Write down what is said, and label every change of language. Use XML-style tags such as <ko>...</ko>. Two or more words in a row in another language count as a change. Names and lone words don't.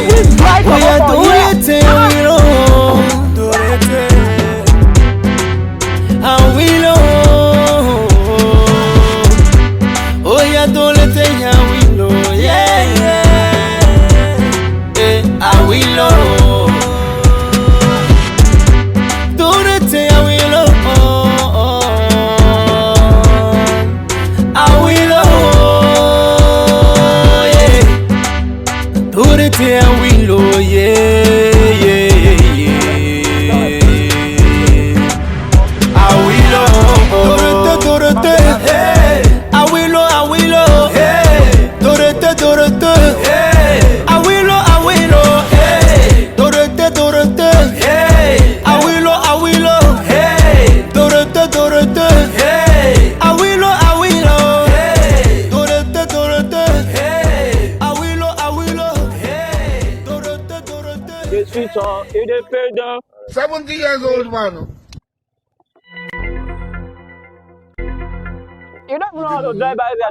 <en>We are doing it, Awilo. Awilo. Oh, yeah, doing it, Awilo. Yeah. Awilo. Doing it, Awilo. Awilo. Awilo, Awilo, Dorete, Awilo, Dorete, Awilo, Dorete, Awilo, Dorete, Awilo, It is paid down. 70 years old man. You don't know how to drive by there.</en>